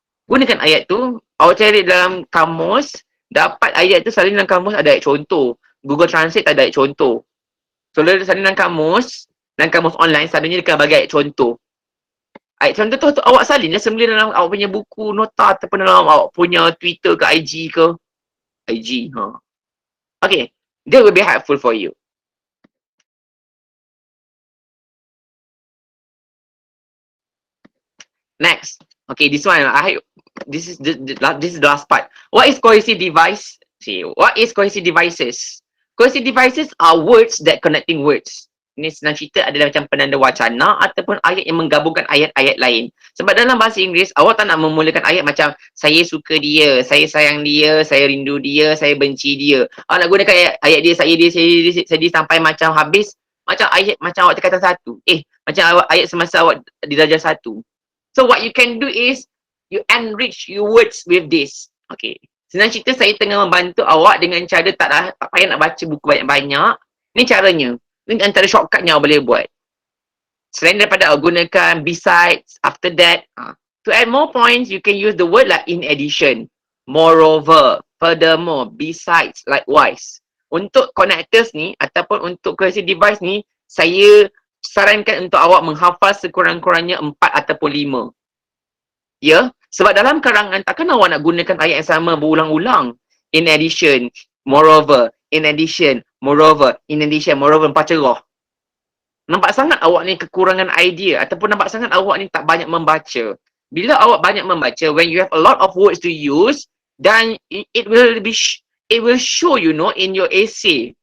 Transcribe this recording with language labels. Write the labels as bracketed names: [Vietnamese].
[Malay] Gunakan ayat tu, awak cari dalam kamus, dapat ayat tu selalu dalam kamus ada ayat contoh. Google Translate ada ayat contoh. So, salinan kamus online, selalunya dia akan bagi ayat contoh. Ayat contoh tu awak salin lah semula dalam awak punya buku nota ataupun dalam awak punya Twitter ke IG ke. [English] IG, Okay, that will be helpful for you. Next. Okay, this one, this is the last part. What is cohesive device? See, what is cohesive devices? Cohesive devices are words that connecting words. [Malay] Ini senang cerita adalah macam penanda wacana ataupun ayat yang menggabungkan ayat-ayat lain. Sebab dalam bahasa Inggeris, awak tak nak memulakan ayat macam saya suka dia, saya sayang dia, saya rindu dia, saya benci dia. Awak nak gunakan ayat dia, saya dia sampai macam habis, macam ayat macam awak tingkatan 1. Macam ayat semasa awak di darjah 1. [English] So what you can do is you enrich your words with this. [Malay] Okay. Senang cerita, saya tengah membantu awak dengan cara tak payah nak baca buku banyak-banyak. Ini caranya. Ini antara shortcut yang awak boleh buat. Selain daripada awak gunakan besides, after that. [English] To add more points, you can use the word like in addition, moreover, furthermore, besides, likewise. [Malay] Untuk connectors ni, ataupun untuk cohesive device ni, saya sarankan untuk awak menghafal sekurang-kurangnya 4 ataupun 5. Ya, sebab dalam karangan takkan awak nak gunakan ayat yang sama berulang-ulang. [English] In addition, moreover, in addition, moreover, in addition, moreover, 4 cerah. [Malay] Nampak sangat awak ni kekurangan idea ataupun nampak sangat awak ni tak banyak membaca. Bila awak banyak membaca, [English] when you have a lot of words to use, then it will show, you know, in your essay.